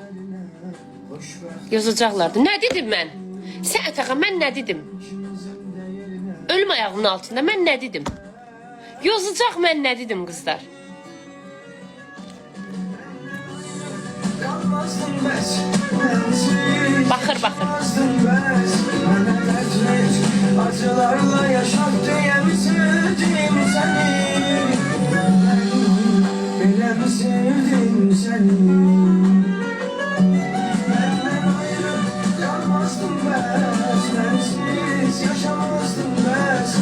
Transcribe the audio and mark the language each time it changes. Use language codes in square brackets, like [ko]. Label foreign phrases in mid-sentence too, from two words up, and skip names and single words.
[az] Yazacaqlardı. Nə dedim mən? Sən Ətağa, mən nə dedim? Ölüm ayağımın altında mən nə dedim? Yozacaq mən nə dedim qızlar? Baxır. [tr] Acılarla yaşak diye mi sevdim seni? Bile mi sevdim seni? Benden ayrı kalmazdım ben, sensiz yaşamazdım ben.